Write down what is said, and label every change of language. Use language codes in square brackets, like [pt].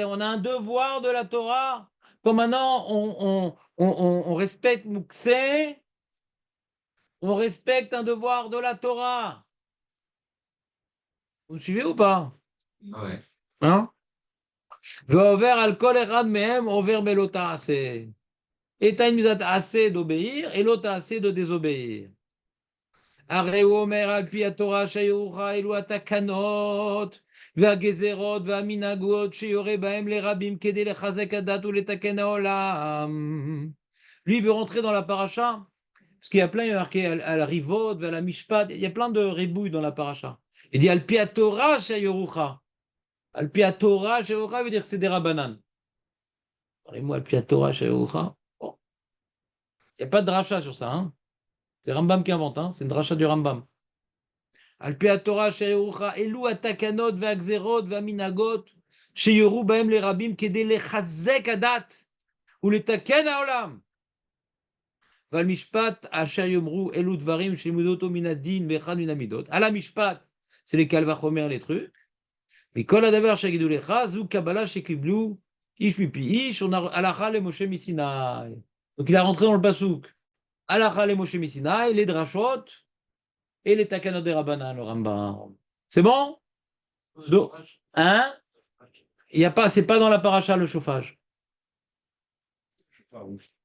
[fr] On a un devoir de la Torah. Comme maintenant, on respecte Mouksé, on respecte un devoir de la Torah. Vous me suivez ou pas? Ouais. [he] Hein? Ve'over al kol echad mehem over belota assez. [fr] Et t'as une mise assez d'obéir et l'autre assez de désobéir. [he] הרי הוא אומר על פי התורה שיוכה אלו התקנות והגזרות והמנהגות שיורה בהם לרבים כדי לחזק הדת ולתקן העולם. [fr] Lui, il veut rentrer dans la paracha, parce qu'il y a plein, il y a marqué à la rivot, à la mishpat, il y a plein de ribouilles dans la paracha. Il dit [he] al pi Torah sheyorucha. [fr] Al pi Torah sheyorucha veut dire que c'est des rabbanan. Parlez-moi [he] al pi Torah sheyorucha. [fr] Bon. Il n'y a pas de dracha sur ça, hein. C'est Rambam qui invente, hein. C'est une dracha du Rambam. [he] על פי התורה שיורך, אלו התקנות והגזרות והמנהגות שיורו בהם לרבים כדי לחזק הדת ולתקן העולם. ועל משפט אשר יאמרו אלו דברים שלימדו אותו מן הדין ואחד מן המידות. על המשפט, [fr] c'est les קל וחומר les trucs. [he] וכל הדבר שיגידו לך, זו קבלה שקיבלו איש מפי איש, הלכה למשה מסיני. [fr] Donc il a rentré dans le pasouk. [he] הלכה למשה מסיני, [fr] les drachot, et les takanot des Rabbanan, le Rambam. C'est bon? Donc, hein? Il y a pas, c'est pas dans la paracha le chauffage. Je sais pas où.